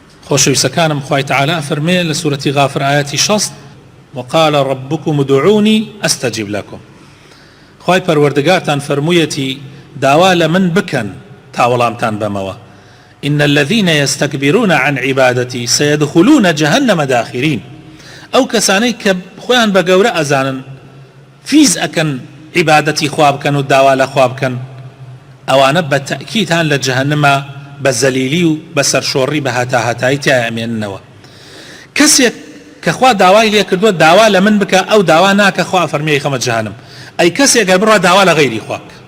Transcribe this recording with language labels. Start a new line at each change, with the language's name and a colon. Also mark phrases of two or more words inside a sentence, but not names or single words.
Central Kurdish: خۆشەویستەکانم خوای تعالی فەرمێ لە سوورەتی غافر ئایەتی 60
Arabic: وقال ربكم ادعوني استجب لكم
Central Kurdish: خوای پەروەردگارتان فەرموویەتی داوا لە من بکەن تا وەڵامتان بەمەوە
Arabic: إن الذين يستكبرون عن عبادتي سيدخلون جهنم داخرين
Central Kurdish: ئەو کەسانەی کە خۆیان بە گەورە ئەزانن فیز ئەکەن عیبادەتی خوا بکەن و داوا لە خوا بکەن ئەوانە بە تەئکیدان لە جەهەنەما بە زەلیلی و بە سەرشۆڕی بە هەتاهەتایی تیا ئەمێننەوە کەسێک کە خوا داوای لێ کردووە داوا لە من بکە ئەو داوا ناکە خوا فەرمێ خەمە جەهەنەم ئەی کەسێک گەر بڕوا داوا لە غەیری خوا